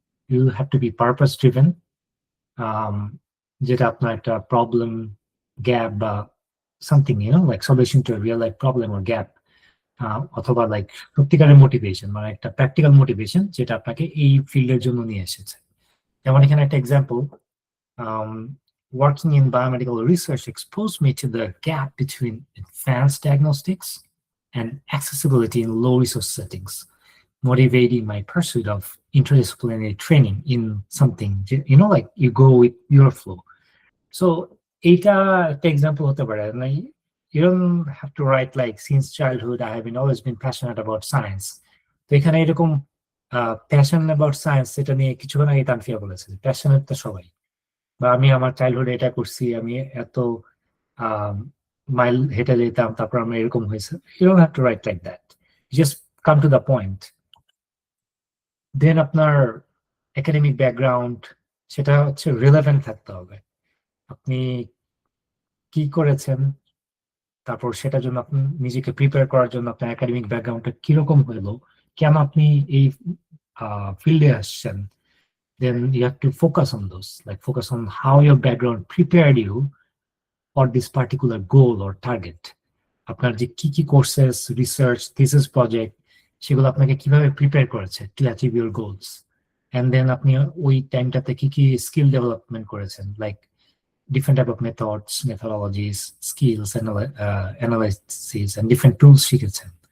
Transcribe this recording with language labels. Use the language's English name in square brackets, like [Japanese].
[English] you have to be purpose driven, [Bangla] যেটা আপনার একটা প্রবলেম, গ্যাপ বা something like [English] solution to real life problem or gap, [Bangla] অথবা like সত্যিকারের মোটিভেশন, মানে একটা প্র্যাকটিক্যাল মোটিভেশন যেটা আপনাকে এই ফিল্ডের জন্য নিয়ে এসেছে। যেমন এখানে একটা example, [English] working in biomedical research exposed me to the gap between advanced diagnostics and accessibility in low resource settings, motivating my pursuit of interdisciplinary training in something, like you go with your flow. [Bangla] So এটা একটা example হতে পারে। [English] You don't have to write like since childhood I have always been passionate about science. [Bangla] তো এখানে এরকম passion about science, এটা নিয়ে কিছুক্ষণ আগে তানফিয়া বলেছে, প্যাশনেট তো সবাই, বা আমি আমার চাইল্ডহুড এটা করছি, আমি এত মাইল হেঁটে যেতাম, তারপর আমরা এরকম হয়েছে। [English] You don't have to write like that, just come to the point. [Bangla] দেন আপনার একাডেমিক ব্যাকগ্রাউন্ড, সেটা হচ্ছে রিলেভেন্ট থাকতে হবে। আপনি কি করেছেন, তারপর সেটার জন্য আপনি নিজেকে প্রিপেয়ার করার জন্য আপনার একাডেমিক ব্যাকগ্রাউন্ডটা কিরকম হলো, কেন আপনি এই ফিল্ডে আসছেন। [English] Then you have to focus on those, like focus on how your background prepared you for this particular goal or target. [Bangla] আপনার যে কি কি কোর্সেস, রিসার্চ, থিসিস প্রজেক্ট, সেগুলো আপনাকে কিভাবে প্রিপেয়ার করেছে [English] To achieve your goals. [Bangla] And then আপনি ওই টাইমটাতে কি কি স্কিল ডেভেলপমেন্ট করেছেন, like [English] different type of methods, methodologies, skills, analysis, and different tools [Bangla] শিখেছেন।